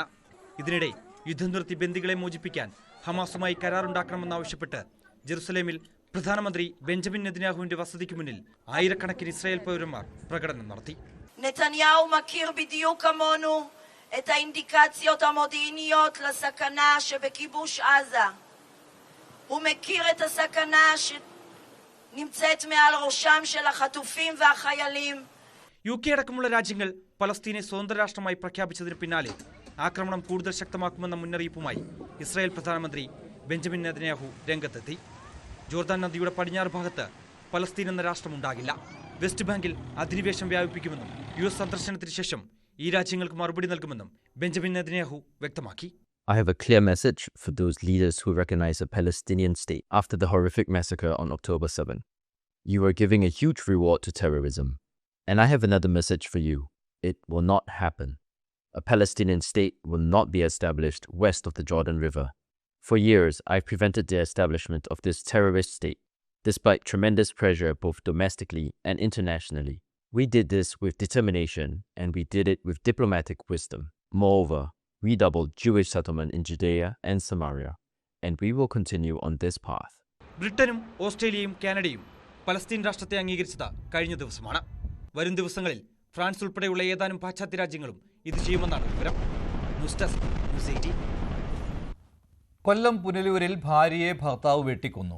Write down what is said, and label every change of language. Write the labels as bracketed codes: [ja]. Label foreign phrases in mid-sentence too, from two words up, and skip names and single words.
[ml] ഇതിനിടെ യുദ്ധം നിർത്തി ബന്ദികളെ മോചിപ്പിക്കാൻ ഹമാസുമായി കരാറുണ്ടാക്കണമെന്നാവശ്യപ്പെട്ട് ജെറുസലേമിൽ പ്രധാനമന്ത്രി ബെഞ്ചമിൻ നെതന്യാഹുവിന്റെ വസതിക്ക് മുന്നിൽ ആയിരക്കണക്കിന് ഇസ്രായേൽ പൗരന്മാർ പ്രകടനം നടത്തി. [he] נתניהו מכיר בדיוק כמונו את האינדיקציות המודיעיניות לסכנה שבכיבוש עזה. הוא מכיר את הסכנה נמצאת מעל ראשם של החטופים והחיילים. [ml] UK അടക്കമുള്ള രാജ്യങ്ങൾ പലസ്തീനെ സ്വതന്ത്ര രാഷ്ട്രമായി പ്രഖ്യാപിച്ചതിന് പിന്നാലെ ആക്രമണം കൂടുതൽ ശക്തമാക്കുമെന്ന മുന്നറിയിപ്പുമായി ഇസ്രായേൽ പ്രധാനമന്ത്രി ബെഞ്ചമിൻ നെതന്യാഹു രംഗത്തെത്തി. ജോർദാൻ നദിയുടെ പടിഞ്ഞാറ് ഭാഗത്ത് പലസ്തീൻ എന്ന രാഷ്ട്രമുണ്ടാകില്ല. വെസ്റ്റ് ബാങ്കിൽ അധിനിവേശം വ്യാപിപ്പിക്കുമെന്നും US സന്ദർശനത്തിന് ശേഷം ഈ രാജ്യങ്ങൾക്ക് മറുപടി നൽകുമെന്നും ബെഞ്ചമിൻ നെതന്യാഹു വ്യക്തമാക്കി. [en] I have a clear message for those leaders who recognize a Palestinian state after the horrific massacre on October 7. You are giving a huge reward to terrorism. And I have another message for you. It will not happen. A Palestinian state will not be established west of the Jordan River. For years, I've prevented the establishment of this terrorist state, despite tremendous pressure both domestically and internationally. We did this with determination, and we did it with diplomatic wisdom. Moreover, we doubled Jewish settlement in Judea and Samaria, and we will continue on this path. [ml] ബ്രിട്ടനും ഓസ്ട്രേലിയയും കാനഡയും പലസ്തീൻ രാഷ്ട്രത്തെ അംഗീകരിച്ചത് കഴിഞ്ഞ ദിവസമാണ്. വരും ദിവസങ്ങളിൽ ഫ്രാൻസ് ഉൾപ്പെടെയുള്ള ഏതാനും പാശ്ചാത്യ രാജ്യങ്ങളും ഇത് ചെയ്യുമെന്നാണ് വിവരം. ന്യൂസ് ഡെസ്ക്, ന്യൂസ് 18. കൊല്ലം പുനലൂരിൽ ഭാര്യയെ ഭർത്താവ് വെട്ടിക്കൊന്നു.